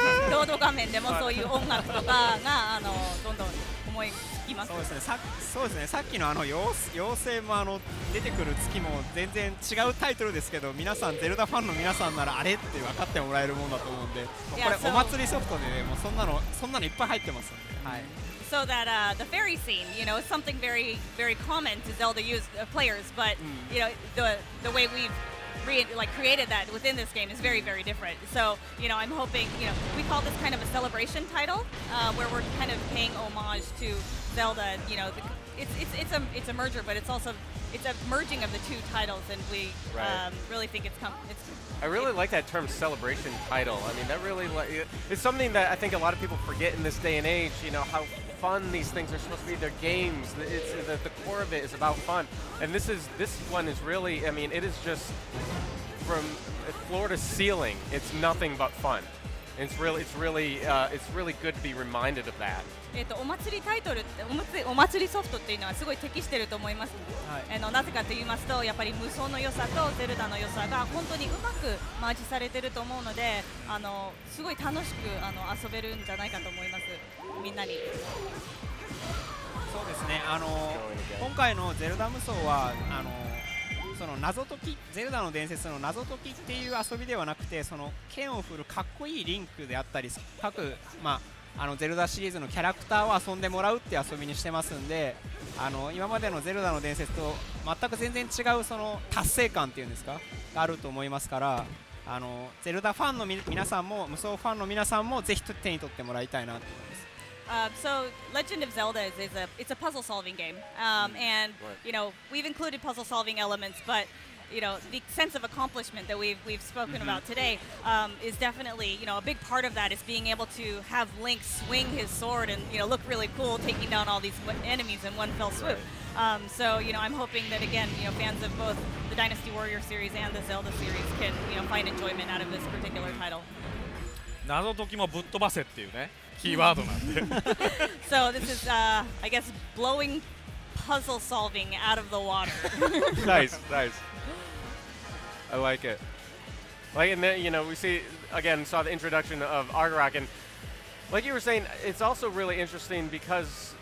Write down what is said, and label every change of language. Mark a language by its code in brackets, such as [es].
[ja] ロード画面でもそういう音楽とかがどんどん思いつきます。そうですね。さっきの妖精も出てくる月も全然違うタイトルですけど、皆さんゼルダファンの皆さんならあれって分かってもらえるものだと思うんで、これお祭りソフトでね、もうそんなのいっぱい入ってますんで。はい。 [en] So that the fairy scene, you know, is something very, very common to Zelda players, but you know, the way we've created that within this game is very, very different. So, you know, I'm hoping, you know, we call this kind of a celebration title, where we're kind of paying homage to Zelda. You know, it's a merger, but it's a merging of the two titles, and we really think it's. I really like that term, celebration title. I mean, that really it's something that I think a lot of people forget in this day and age. You know how fun these things are supposed to be. They're games. The core of it is about fun, and this one is really. I mean, it is just from floor to ceiling. It's nothing but fun. It's really good to be reminded of that. [ja] お祭りタイトル、お祭りソフトっていうのはすごい適していると思います。なぜかと言いますと、やっぱり無双の良さとゼルダの良さが本当にうまくマージされていると思うので、すごい楽しく遊べるんじゃないかと思います。みんなに。そうですね。今回のゼルダ無双はその謎解き、ゼルダの伝説の謎解きっていう遊びではなくて、その剣を振るかっこいいリンクであったり、各ゼルダシリーズのキャラクターを遊んでもらうって遊びにしてますんで、今までのゼルダの伝説と全く全然違うその達成感っていうんですかがあると思いますから、ゼルダファンの皆さんも無双ファンの皆さんもぜひ手に取ってもらいたいなと思います。 [en] So Legend of Zelda it's a puzzle solving game, and you know we've included puzzle solving elements, but you know the sense of accomplishment that we've spoken about today is definitely, you know, a big part of that is being able to have Link swing his sword and, you know, look really cool taking down all these enemies in one fell swoop. So, you know, I'm hoping that again, you know, fans of both the Dynasty Warrior series and the Zelda series can, you know, find enjoyment out of this particular title. [ja] 謎解きもぶっ飛ばせっていうねキーワードなんで。 [en] So this is, I guess, blowing puzzle solving out of the water. Nice. I like it. And then, you know, we saw the introduction of Argarok, and like you were saying, it's also really interesting because